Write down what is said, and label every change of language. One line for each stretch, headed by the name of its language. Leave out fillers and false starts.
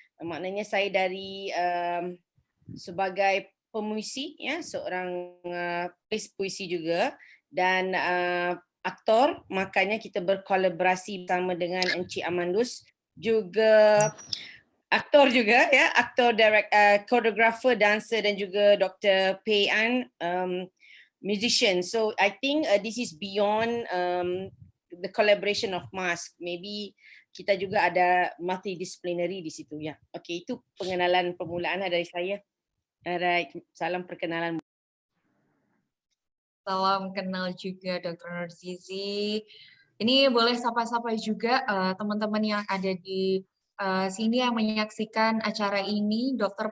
Malay: Maknanya saya dari sebagai pemuisi, ya, seorang penulis puisi juga, dan aktor, makanya kita berkolaborasi bersama dengan Encik Amandus, juga aktor juga, ya, aktor, choreographer, dancer, dan juga Dr.
English: Pei An, musician. So I think this is beyond the collaboration of mask.
Malay: Maybe kita juga ada multidisciplinary di situ, ya. Okey, itu pengenalan permulaan dari saya. Alright, salam perkenalan. Salam kenal juga Dr. Nurzizi. Ini boleh sapa-sapa juga teman-teman yang ada di sini yang menyaksikan acara ini, Dr.